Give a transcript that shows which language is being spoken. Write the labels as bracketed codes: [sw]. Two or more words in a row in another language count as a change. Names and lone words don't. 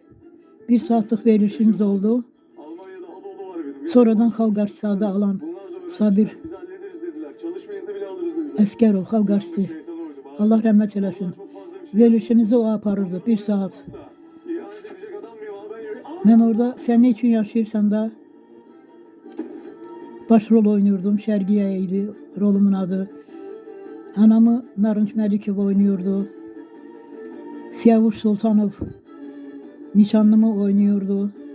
[az] 1 saatlik verilişimiz oldu. [tr] Almanya'da Anadolu var benim. [az] Sonradan xalq artisti adı alan [tr] Bunlar da öğrenciler, [az] Sabir [tr] biz hallederiz dediler. Çalışma izni bile alırız dediler. [az] Əsgərov xalq artisti. [tr] Şeytan oydu. Bana [az] Allah rəhmət eləsin. [tr] çok fazla bir şey [az] Verilişimizi o aparırdı 1 saat. [tr] da. İhanet edecek adam mıyım abi ben yürü. [az] Mən orada Sən ne üçün yaşayırsan da [tr] başrol oynuyordum. [az] Şərqiyə idi rolumun adı. Anamı Narınç Məlikov oynuyordu. Siyavuş Sultanov nişanlımı oynuyordu.